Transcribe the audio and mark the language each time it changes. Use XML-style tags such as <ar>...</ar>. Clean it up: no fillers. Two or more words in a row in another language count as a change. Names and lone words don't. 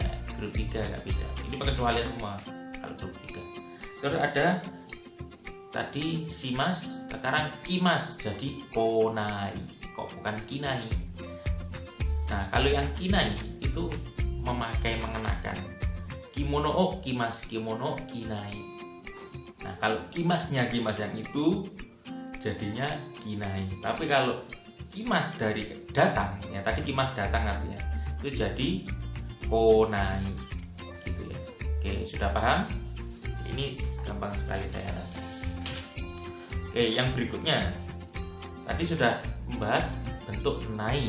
<id>Grup 3 nggak beda. Ini pengecualian semua kalau grup 3. Terus ada tadi simas, sekarang kimas jadi konai, kok bukan kinai. Nah, kalau yang kinai itu mengenakan.</id> <ja>着物着ます、着物着ない.</ja> <id>Nah, kalau kimasnya kimas yang itu jadinya kinai. Tapi kalau kimas dari datang ya, tadi kimas datang artinya itu jadi konai gitu ya. Oke, sudah paham? Ini gampang sekali saya rasa. Oke, yang berikutnya tadi sudah membahas bentuk nai.</id>